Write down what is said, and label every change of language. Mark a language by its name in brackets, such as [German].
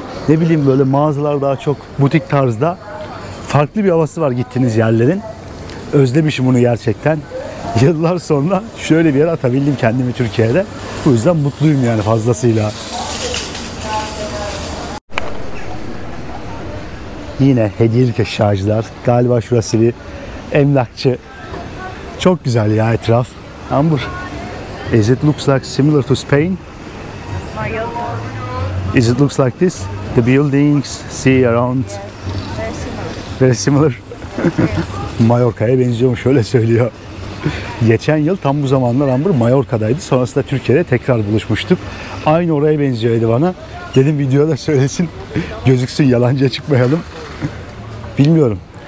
[Turkish] Ne bileyim böyle mağazalar daha çok butik tarzda. Farklı bir havası var gittiğiniz yerlerin. Özlemişim bunu gerçekten. Yıllar sonra şöyle bir yere atabildim kendimi Türkiye'de. Bu yüzden mutluyum yani fazlasıyla. Yine hediyelik eşyacılar. Galiba şurası bir emlakçı. Çok güzel ya etraf. [English] Amber, is it looks like similar to Spain? Is it looks like this? The buildings, sea around. Very similar. [Turkish] Mallorca'ya benziyormuş, öyle söylüyor. Geçen yıl tam bu zamanlar Amber Mallorca'daydı. Sonrasında Türkiye'de tekrar buluşmuştuk. Aynı oraya benziyordu bana. Dedim videoda söylesin, gözüksün, yalancıya çıkmayalım. Bilmiyorum.